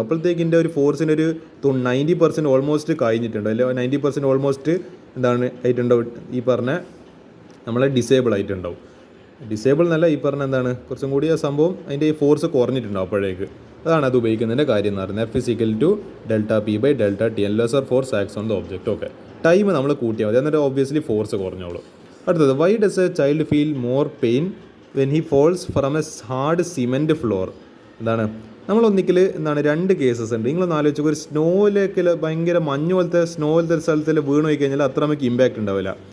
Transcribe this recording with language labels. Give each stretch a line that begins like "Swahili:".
Malayalam: അപ്പോഴത്തേക്ക് ഇതിൻ്റെ ഒരു ഫോഴ്സിൻ്റെ ഒരു 90% ഓൾമോസ്റ്റ് കഴിഞ്ഞിട്ടുണ്ട്, അല്ലെങ്കിൽ 90% ഓൾമോസ്റ്റ് ആയിട്ടുണ്ടാവും. ഈ പറഞ്ഞ നമ്മളെ ഡിസേബിൾ ആയിട്ടുണ്ടാവും. ഡിസേബിൾ എന്നല്ല, ഈ പറഞ്ഞ കുറച്ചും കൂടി ആ സംഭവം അതിൻ്റെ ഈ ഫോഴ്സ് കുറഞ്ഞിട്ടുണ്ടാവും അപ്പോഴേക്ക്. അതാണ് അത് ഉപയോഗിക്കുന്നതിൻ്റെ കാര്യം എന്ന് പറയുന്നത്.
English: F=Δp/Δt lesser force acts on the object.
Malayalam: Okay, time നമ്മൾ കൂട്ടിയാൽ മതി, എന്നിട്ട് ഒബ്വിയസ്ലി ഫോഴ്സ് കുറഞ്ഞോളൂ. അടുത്തത്,
English: Why does a child feel more pain when he falls from a hard cement floor.
Malayalam: നമ്മളൊന്നിക്കൽ രണ്ട് കേസസ് ഉണ്ട്. നിങ്ങളൊന്ന് ആലോചിച്ചു, ഒരു സ്നോയിലേക്ക് ഭയങ്കര മഞ്ഞ് പോലത്തെ സ്ഥലത്തിൽ വീണ് പോയി കഴിഞ്ഞാൽ അത്ര നമുക്ക് ഇമ്പാക്റ്റ് ഉണ്ടാവില്ല.